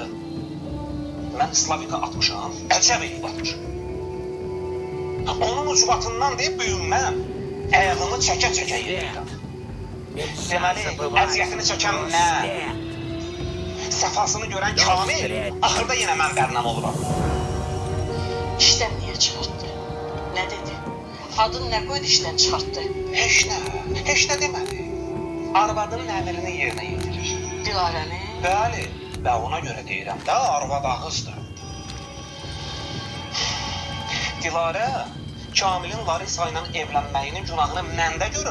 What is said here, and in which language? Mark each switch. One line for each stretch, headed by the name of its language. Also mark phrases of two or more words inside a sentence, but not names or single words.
Azerbaijani: Mən Slavikə atmışam, əcəb eləyib atmışam. Onun ucbatından deyib büyünməm, ayağımı çəkə-çəkə yedirəm. Deməli, əziyyətini çəkən mən, səfasını görən Kamil, axırda yenə mən bərnəm oluram.
Turkish: İşten niye çıkarttı? Ne dedi? Adın ne koydu işten çıkarttı?
Azerbaijani: Heç nə demədi. Arvadının əmrini yerinə yetirir. Dilarəni? Bəli, və ona görə deyirəm də, arvad ağızdır. Dilarə, Kamilin Larisa ilə evlənməyinin günahını məndə görür.